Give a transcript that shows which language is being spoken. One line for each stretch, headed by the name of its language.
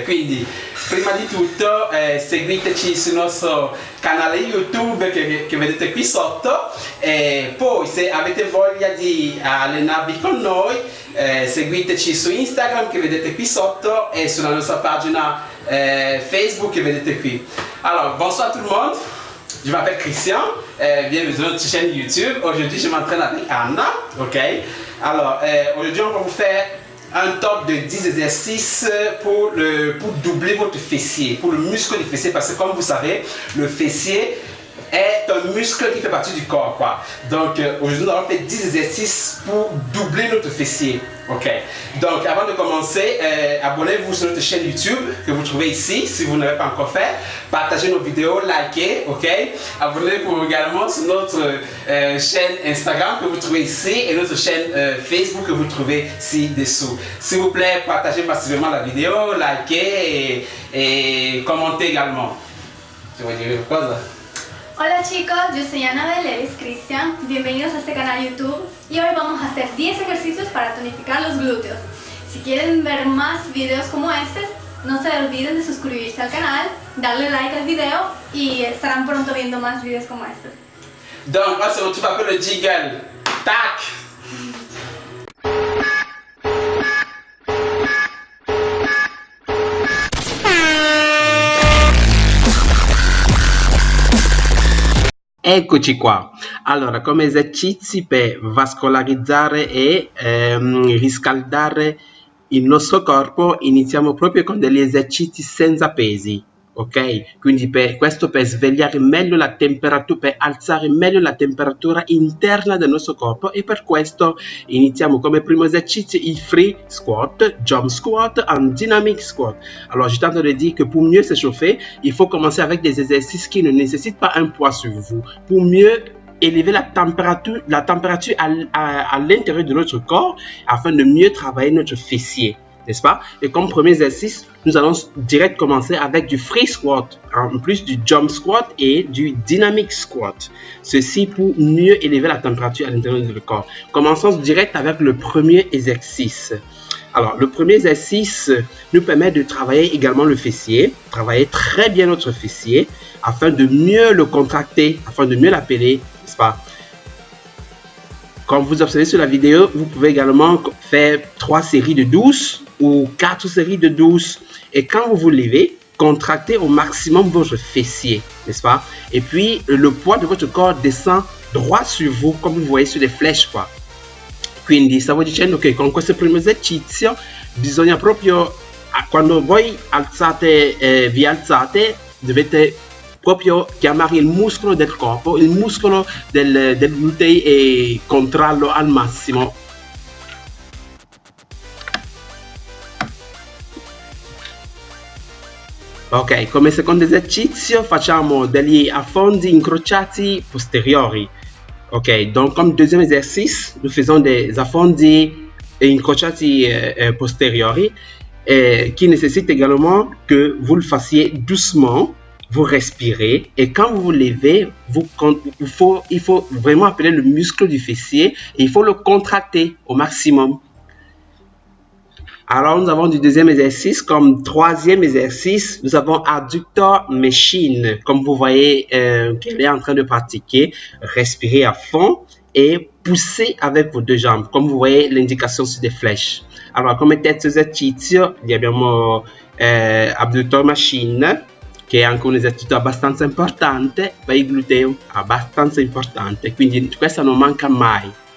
Italian: Quindi, prima di tutto, seguiteci sul nostro canale YouTube che vedete qui sotto. E poi, se avete voglia di allenarvi con noi, seguiteci su Instagram che vedete qui sotto et sulla nostra pagina Facebook que vedete qui.
French: Alors, bonsoir tout le monde, je m'appelle Christian, bienvenue sur notre chaîne YouTube. Aujourd'hui, je m'entraîne avec Anna, ok? Alors, aujourd'hui, on va vous faire un top de 10 exercices pour doubler votre fessier, pour le muscle du fessier, parce que comme vous savez, le fessier est un muscle qui fait partie du corps, quoi. Donc aujourd'hui nous allons faire 10 exercices pour doubler notre fessier, ok. Donc avant de commencer, abonnez-vous sur notre chaîne YouTube que vous trouvez ici si vous n'avez pas encore fait, partagez nos vidéos, likez, ok. Abonnez-vous également sur notre chaîne Instagram que vous trouvez ici et notre chaîne Facebook que vous trouvez ci-dessous. S'il vous plaît, partagez massivement la vidéo, likez et commentez également. Tu vas dire cosa?
Spanish: Hola chicos, yo soy Anabel, él es Cristian, bienvenidos a este canal YouTube y hoy vamos a hacer 10 ejercicios para tonificar los glúteos. Si quieren ver más videos como estos, no se olviden de suscribirse al canal, darle like al video y estarán pronto viendo más videos como estos.
French: Donc on se retrouve après le jingle. Tac!
Italian: Eccoci qua. Allora, come esercizi per vascolarizzare e riscaldare il nostro corpo, iniziamo proprio con degli esercizi senza pesi, ok? Quindi questo per svegliare meglio la temperatura, per alzare meglio la temperatura interna del nostro corpo, e per questo iniziamo come primo esercizio il free squat, jump squat and dynamic squat.
French: Alors, j'ai tendance de dire que pour mieux s'échauffer, il faut commencer avec des exercices qui ne nécessitent pas un poids sur vous, pour mieux élever la température à l'intérieur de notre corps afin de mieux travailler notre fessier, n'est-ce pas? Et comme premier exercice, nous allons direct commencer avec du free squat, en plus du jump squat et du dynamic squat. Ceci pour mieux élever la température à l'intérieur du corps. Commençons direct avec le premier exercice. Alors, le premier exercice nous permet de travailler également le fessier, travailler très bien notre fessier afin de mieux le contracter, afin de mieux l'appeler, n'est-ce pas? Comme vous observez sur la vidéo, vous pouvez également faire 3 séries de 12 ou 4 séries de 12. Et quand vous vous levez, contractez au maximum votre fessier, n'est-ce pas? Et puis, le poids de votre corps descend droit sur vous, comme vous voyez sur les flèches, quoi.
Italian: Quindi stavo dicendo che con questo primo esercizio bisogna proprio, quando voi vi alzate, dovete proprio chiamare il muscolo del corpo, il muscolo del glutei e contrarlo al massimo. Ok, come secondo esercizio facciamo degli affondi incrociati posteriori.
French: Ok, donc comme deuxième exercice, nous faisons des
Italian: affondi incrociati posteriori
French: qui nécessitent également que vous le fassiez doucement, vous respirez et quand vous vous levez, il faut vraiment appeler le muscle du fessier et il faut le contracter au maximum. Alors, nous avons du deuxième exercice. Comme troisième exercice, nous avons adductor machine. Comme vous voyez qu'elle est en train de pratiquer, respirez à fond et poussez avec vos deux jambes. Comme vous voyez l'indication sur des flèches.
Italian: Alors, come terzo esercizio, abbiamo adductor machine, che è anche un esercizio abbastanza importante per il gluteo, abbastanza importante. Quindi questa non manca mai.